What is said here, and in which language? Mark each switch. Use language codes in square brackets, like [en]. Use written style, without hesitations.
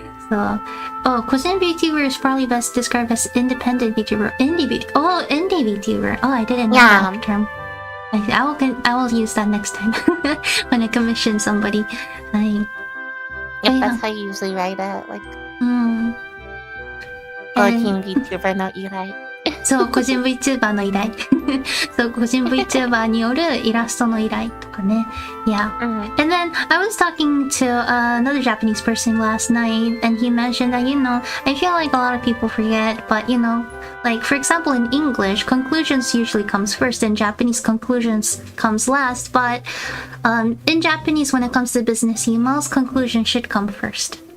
[en] So,個人 VTuber is probably best described as independent VTuber. Indie VTuber. Oh, I didn't know that term. I will use that next time when I commission somebody. Yep, that's how you usually write it. [ja] Like, 個人 VTuber の依頼。そう、個人 VTuber の依頼。そう、個人 VTuber によるイラストの依頼とかね。 [en] Yeah. And then I was talking to another Japanese person last night, and he mentioned that, I feel like a lot of people forget, but, like, for example, in English, conclusions usually comes first, and Japanese conclusions comes last, but in Japanese, when it comes to business emails, conclusion should come first.